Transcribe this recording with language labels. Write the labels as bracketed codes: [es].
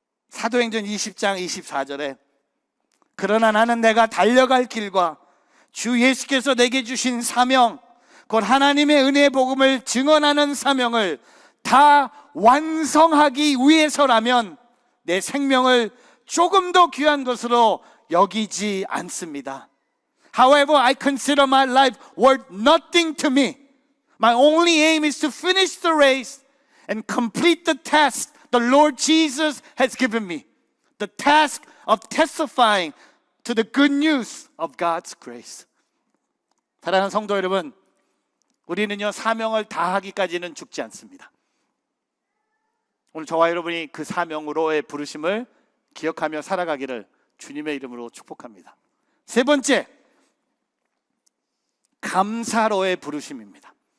[ko] 사도행전 20장 24절에 그러나 나는 내가 달려갈 길과 주 예수께서 내게 주신 사명, 곧 하나님의 은혜의 복음을 증언하는 사명을 다 완성하기 위해서라면 내 생명을 조금 더 귀한 것으로 여기지 않습니다. [en] However, I consider my life worth nothing to me. My only aim is to finish the race and complete the task the Lord Jesus has given me. The task of testifying to the good news of God's grace. [ko] 사랑하는 성도 여러분, 우리는요 사명을 다하기까지는 죽지 않습니다. 오늘 저와 여러분이 그 사명으로의 부르심을 기억하며 살아가기를 주님의 이름으로 축복합니다. 세 번째, 감사로의 부르심입니다.